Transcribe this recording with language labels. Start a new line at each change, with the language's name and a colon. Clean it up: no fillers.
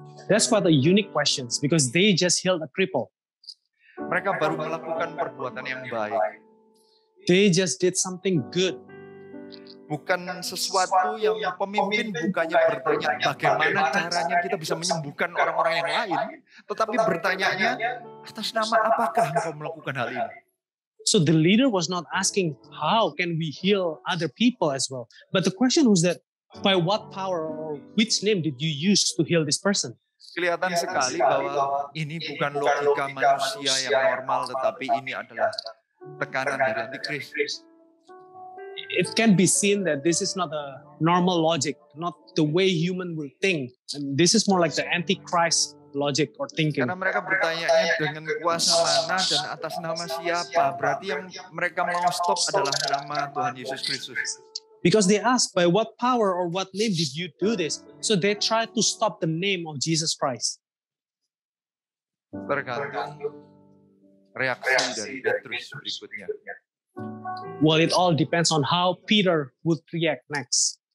English: That's quite a unique questions because they just healed a cripple.
Indonesian: Mereka baru melakukan perbuatan yang baik.
English: They just did something good.
Indonesian: Bukan sesuatu yang pemimpin bukannya bertanya bagaimana caranya kita bisa menyembuhkan orang-orang yang lain, tetapi bertanyanya atas nama apakah engkau melakukan hal ini.
English: So the leader was not asking how can we heal other people as well, but the question was that by what power or which name did you use to heal this person?
Indonesian: Kelihatan sekali bahwa ini bukan logika manusia yang normal, tetapi ini adalah tekanan dari antikris.
English: It can be seen that this is not a normal logic, not the way human will think. And this is more like the antichrist logic or thinking.
Indonesian: Karena mereka bertanya dengan kuasa mana dan atas nama siapa. Berarti yang mereka mau stop adalah nama Tuhan Yesus Kristus.
English: Because they asked, by what power or what name did you do this? So they tried to stop the name of Jesus Christ.
Indonesian: Tergantung reaksi dari Petrus berikutnya.
English: Well, it all depends on how Peter would react next.